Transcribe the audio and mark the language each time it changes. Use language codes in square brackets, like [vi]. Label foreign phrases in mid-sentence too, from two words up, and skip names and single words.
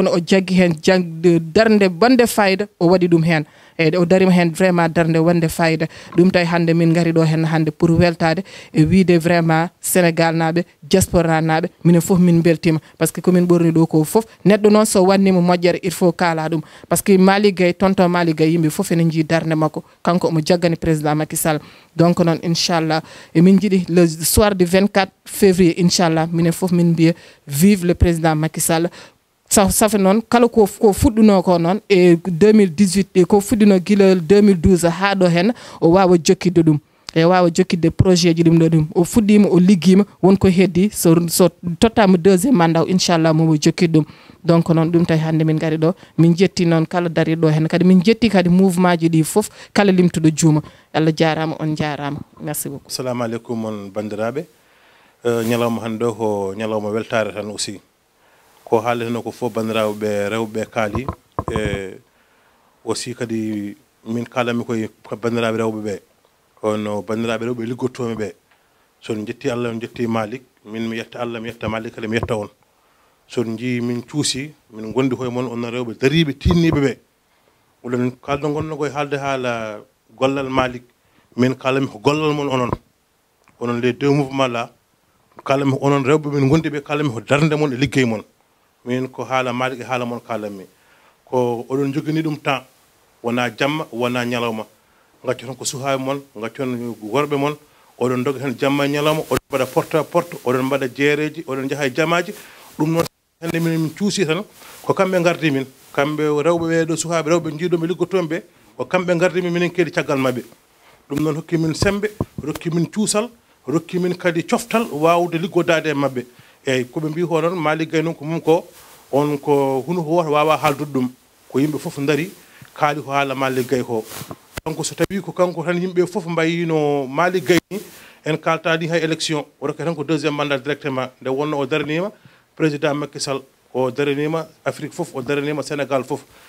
[ff] ne o jaggi hen jagde darde bande fayida o waɗi ɗum hen eyyi o darima hen vraiment darde wonde fayida ɗum tawi hande min gari ɗo hen hande pour weltade e wiide vraiment Sénégal naɓe diaspora naɓe minen fof min beltima [fr] par ce [ff] que komin ɓorni ɗo ko fof neɗɗo noon so wannima moƴƴere [fr] il faut [ff] kala ɗum [fr] par ce que [ff] Malick Gaye tonton Malick Gaye yimɓe fof ene jii darde makko kanko omo jaggani président Macky Sall donc noon inchallah emin jiiɗi [fr] le soir du 24 février [ff] inchallah minen fof min mbiya [fr] vive le président Macky Sall [ff] safa noon kala ko fuɗɗuno ko noon e 2018 e ko fuɗɗino guila 2012 ha ɗo hen o wawa jokkidde ɗum e wawa jokkidde projet ji ɗum ɗo ɗum o fuɗɗima o ligguima wonko heddi so tottama [fr] deuxiéme mandat [ff] o inchallah momo jokkid ɗum donc noon ɗum tawi hande min gari ɗo min jetti noon kala dariɗo hen kadi min jetti kadi mouvement ji ɗi foof kala limtuɗo juuma Allah jarama on jarama [fr] merci beaucoup. [ff] Assalamu aleykum on bandiraɓe ñalawma hande ɗo ko ñalawma weltare tan aussi ko haalete ko fof bandiraɓe rewɓe kaali e aussi kadi min kalami koye bandiraɓe rewɓe ɓe kono bandiraɓe rewɓe liggottoɓe ɓe son jetti Allah on jetti Malick min mi yetta Allah mi yetta Malick kadi mi yetta on son jii min cuusi min gondi koye moon on rewɓe dariɓe tinniɓe ɓe oɗon kalɗo gonno koye haalde haala gollal Malick min kalami ko gollal moon onon [fr] les deux mouvements là [ff] kalami onon rewɓe min gondi ɓe kalami ko darde moon e liggey moon min ko haala Malick e haala moon kalanmi ko oɗon jogini ɗum temps wona jamma wona ñalawma gaccoton ko suhaɓe moon gaccoton worɓe moon oɗon doga hen jamma e ñalawma oɗon mbaɗa [fr] porte à porte [ff] oɗon mbaɗa jeereji oɗon jaaha e jamaji ɗum noon hande min cuusi tan ko kamɓe gardi min kamɓe rewɓe ɓe ɗo suhaɓe rewɓe jiiɗoɓe liggotoɓe ɓe ko kamɓe gardi min minen keeɗi caggal mabɓe ɗum noon hokki min sembe rokki min cuusal rokki min kadi coftal wawde liggodade e mabɓe eyyi koɓe mbi ko noon Malick Gaye noon ko mum ko on ko huno ko woto wawa haaldude ɗum ko yimɓe foof daari kaali ko haala Malick Gaye ko donc so tawi ko kanko tan yimɓe foof mbayino Malick Gaye ni en kaltani hay élection o rokke tan ko [fr] deuxiéme mandat directement [ff] nde wonno o daranima président Macky Sall o daranima Afrique foof o daranima Sénégal foof